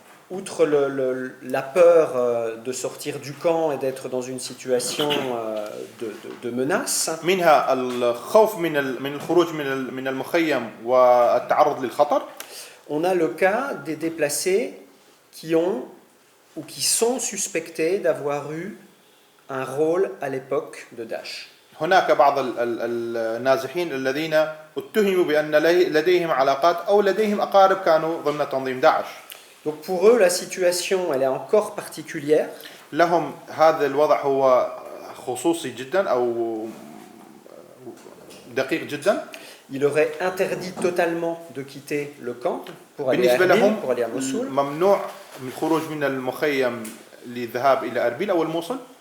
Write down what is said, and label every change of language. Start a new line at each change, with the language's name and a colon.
French: Outre la peur de sortir du camp et d'être dans une situation de menace.
Arabic: منها الخوف من الخروج من المخيم والتعرض للخطر.
French: On a le cas des déplacés qui ont ou qui sont suspectés d'avoir eu un rôle à l'époque de Daesh.
Arabic: هناك بعض النازحين الذين اتهموا بأن لديهم علاقات أو لديهم أقارب كانوا ضمن تنظيم داعش.
French: Donc pour eux, la situation elle est encore particulière.
Arabic: لهم هذا الوضع هو خصوصي جدا أو دقيق جدا.
French: Il leur est interdit totalement de quitter le camp pour aller à
Arabic: بالنسبة
French: Erbil,
Arabic: لهم
French: pour aller à Mossoul.
Arabic: ممنوع الخروج من المخيم للذهاب إلى أربيل أو الموصل.